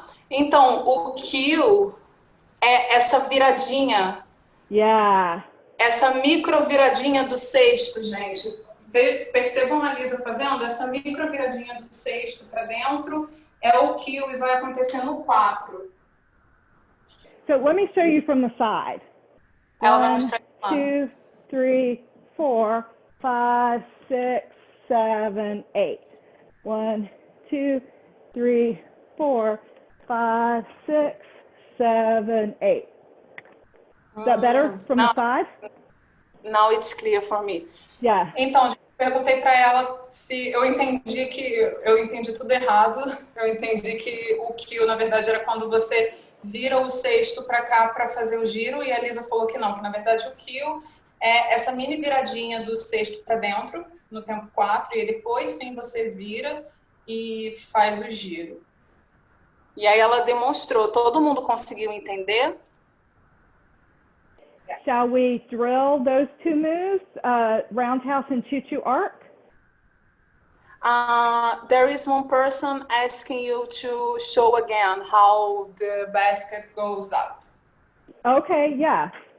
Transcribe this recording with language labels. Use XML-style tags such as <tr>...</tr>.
<pt>Então o cue é essa viradinha.</pt> <en>Yeah.</en> <pt>Essa micro viradinha do cesto, gente. Percebam a Lisa fazendo? Essa micro viradinha do cesto para dentro é o cue e vai acontecer no 4.</pt> <en>So let me show you from the side.</en> <pt>Ela vai</pt> <en>1,</en> <pt>mostrar</pt> <en>2, 3, 4, 5, 6, 7, 8. 1, 2, 3, 4, 5, 6, 7, 8. Is that better from the side? Now it's clear for me. Yeah.</en> <pt>Então, perguntei para ela se eu entendi tudo errado. Eu entendi que o cue, na verdade, era quando você vira o cesto para cá para fazer o giro, e a Lisa falou que não, que na verdade o cue é essa mini viradinha do cesto para dentro, no tempo 4, e depois sim você vira e faz o giro. E aí ela demonstrou, todo mundo conseguiu entender?</pt> <en>Shall we drill those 2 moves, roundhouse and choo-choo arc? There is one person asking you to show again how the basket goes up. Okay, yeah.</en>